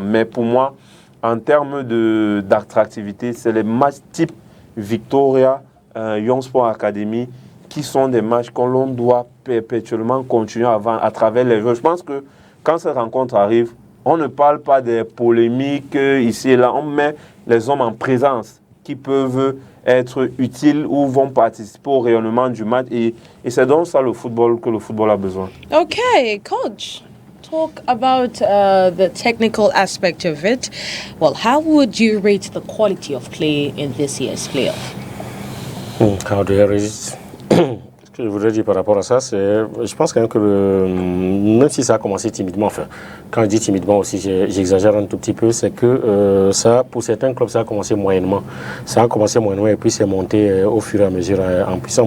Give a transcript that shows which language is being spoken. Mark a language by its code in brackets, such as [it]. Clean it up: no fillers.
[fr] Mais pour moi, en termes d'attractivité, c'est les matchs type Victoria, Young Sport Academy, qui sont des matchs que l'on doit perpétuellement continuer à travers les joueurs. Je pense que quand cette rencontre arrive, on ne parle pas des polémiques ici et là, on met les hommes en présence qui peuvent être utiles ou vont participer au rayonnement du match. Et c'est donc ça que le football a besoin. [en] Okay, coach. Talk about the technical aspect of it. Well, how would you rate the quality of play in this year's playoff? How do I rate it? [fr] Ce que je voudrais dire par rapport à ça, c'est, je pense quand même que même si ça a commencé timidement, enfin, quand je dis timidement aussi, j'exagère un tout petit peu, c'est que ça, pour certains clubs, ça a commencé moyennement. Ça a commencé moyennement et puis c'est monté au fur et à mesure en puissance.